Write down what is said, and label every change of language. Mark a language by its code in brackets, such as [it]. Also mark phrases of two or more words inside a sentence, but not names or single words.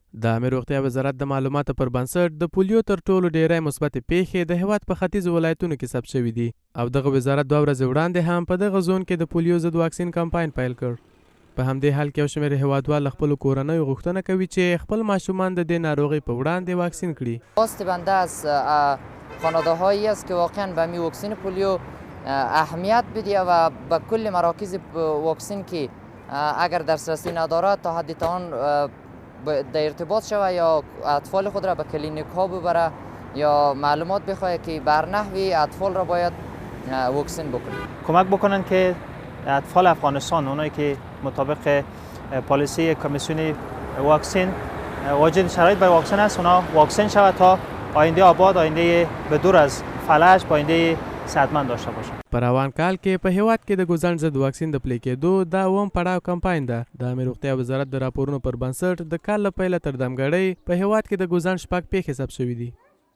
[ps] د عامه روغتیا وزارت د معلوماتو پر بنسټ د پولیو تر ټولو ډیری مثبت پیښې د هیواد په ختیځو ولایتونو کې ثبت شوي دي او دغه وزارت 2 ورځې وړاندې هم په دغه زون کې د پولیو ضد واکسین کمپاین پیل کړ. په همدې حال کې یو شمېر هیوادوال خپلو کورنیو غوښتنه کوي چې خپل ماشومان د دې ناروغۍ په وړاندې واکسین کړي. [fa] خواست بنده از خانواده‌هایی است که واقعا به می واکسین پولیو اهمیت بدهد و به کل مراکز واکسین که اگر دسترسی ندارد تا حد توان در ارتباط شود یا اطفال خود را به کلینیک ها ببره یا معلومات بخواهد که بر نحوی اطفال را باید واکسین بکنند. کمک بکنند که اطفال افغانستان، اونایی که مطابق پالیسی کمیسیون واکسین واجد شرایط برای واکسن است، اونا واکسن شود تا آینده آباد، آینده به دور از فلج، با آینده صحتمند داشته باشند. [ps] په روان کال کې په هیواد کې د ګوزڼ ضد واکسین د پلي کېدو دا اووم پړاو کمپاین ده. د عامه روغتیا وزارت د راپورونو پر بنسټ د کال له پیله تر دمګړۍ په هیواد کې د ګوزڼ 6 پیښې ثبت شوي دي.